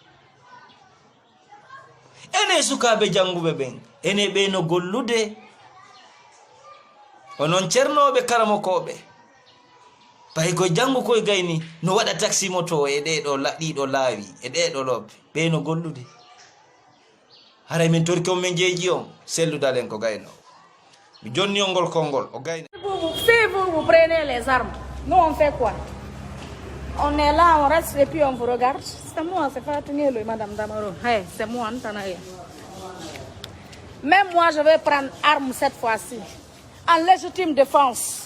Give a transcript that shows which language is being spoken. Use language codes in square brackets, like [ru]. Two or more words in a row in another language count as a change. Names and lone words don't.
[ff] ene sukaɓe janguɓe ɓen ene ɓeeno gollude onon ceernoɓe karamokoɓe pay koye janngu koye gayni no waɗa taxi moto e ɗeɗo ɗiɗo laawi e ɗeɗo lobbe ɓeeno gollude haray min torki on min jeeji on selludalen ko gayno mi jonni on ngol konngol o gayna. [fr] Si vous prenez les armes, nous on fait quoi? On est là, on reste et puis on vous regarde. C'est moi, c'est Fatou le Madame Damaro. Hey, c'est moi, Antanaïa. Même moi, je vais prendre arme cette fois-ci. En légitime défense.